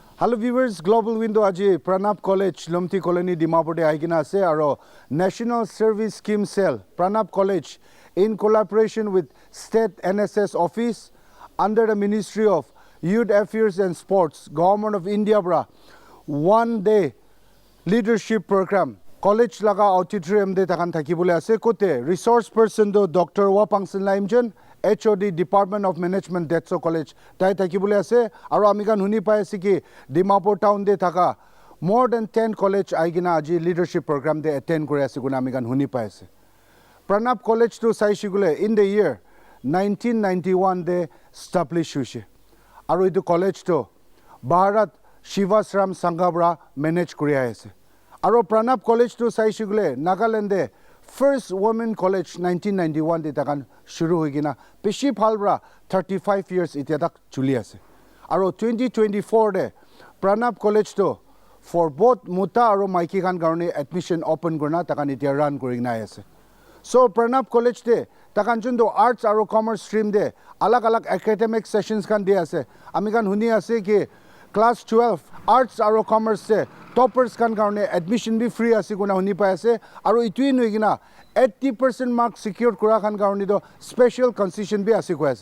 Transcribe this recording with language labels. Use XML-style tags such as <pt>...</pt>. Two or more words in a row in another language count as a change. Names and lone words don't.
<en>Hello viewers,</en> <nag>Global Window aji Pranab College, Lumti Colony, Dimapur de aigina ase aro National Service Scheme Cell, Pranab College,</nag> <en>in collaboration with</en> <nag>State NSS Office under the Ministry of Youth Affairs and Sports, Government of India bra,</nag> <en>one-day leadership program.</en> <nag>College laga auditorium de takan thakibole ase kote</nag> <en>resource person</en> <nag>do Dr. Wapangsen Laimjan, HOD Department of Management Detso College tai thakibole ase aro amikan huni pai ase ki Dimapur town de thaka</nag> <en>more than 10 college</en> <nag>aigina aji</nag> <en>leadership program</en> <nag>de attend kore ase guna amikan huni pai ase. Pranab College to sai shigule</nag> <en>in the year 1991</en> <nag>de established hoise aro itu college to Bharat Shivasram Sanghabra manage kuri ase. Aro Pranab College to sai shigule Nagaland de</nag> <en>first women college</en> <nag>1991 de takan shuru hoigina peshi phalbra 35 years itiadak chuli ase. Aro 2024 de Pranab College to</nag> <en>for both</en> <nag>muta aro maiki kan garne</nag> <en>admission open</en> <nag>gurna takan itia run kurigna ase. So Pranab College de takan jundo arts aro commerce stream de alag alag</nag> <en>academic sessions</en> <nag>kan de ase. Amikan huni ase ki class 12 arts aro commerce se toppers kan karone admission be free ase guna huni pai ase aro itui noigina</nag> <en>80% mark secured</en> <nag>kura kan karone do</nag> <en>special concession</en> <nag>be ase ko ase.</nag>